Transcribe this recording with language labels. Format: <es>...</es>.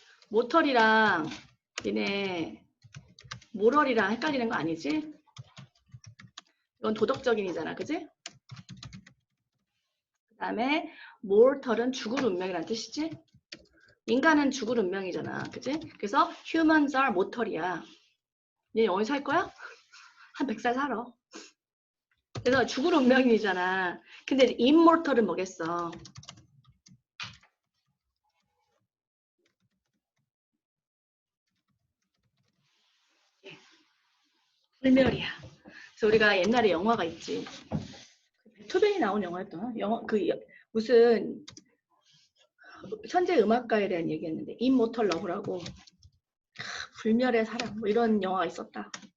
<ko>모털이랑 얘네 모럴이랑 헷갈리는 거 아니지? 이건 도덕적인이잖아. 그지? 그 다음에 mortal은 죽을 운명이란 뜻이지? 인간은 죽을 운명이잖아. 그지?</ko> <en>그래서 humans are mortal</en> <ko>이야. 얘 어디 살 거야? 한 100살 살아. 그래서 죽을 운명이잖아. 근데 immortal은 뭐겠어? 불멸이야. 그래서 우리가 옛날에 영화가 있지. 베토벤이 나온 영화였던 영화 무슨 천재 음악가에 대한 얘기였는데 Immortal Love라고 불멸의 사랑 뭐 이런 영화가 있었다.</ko>